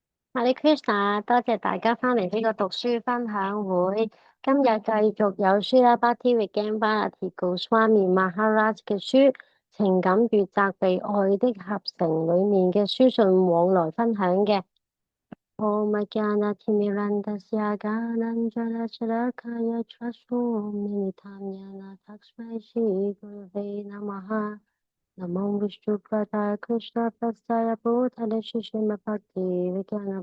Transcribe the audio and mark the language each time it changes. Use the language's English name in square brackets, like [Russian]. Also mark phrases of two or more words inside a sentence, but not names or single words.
[Sanskrit] Hare Krishna， [Cantonese] 多謝大家返嚟呢個讀書分享會。今日繼續有 Srila Bhakti Vigyana Bharati Goswami Maharaj 嘅書《情感與責備愛的合成》裏面嘅書信往來分享嘅。 [Sanskrit] Om Jnana Timirandasya Gyananjana Chakaya Tasmai Shri Gurave Namaha Namo Vishnu Padaya Krishna Prasaya Bhutale Shishima Bhakti Vigyana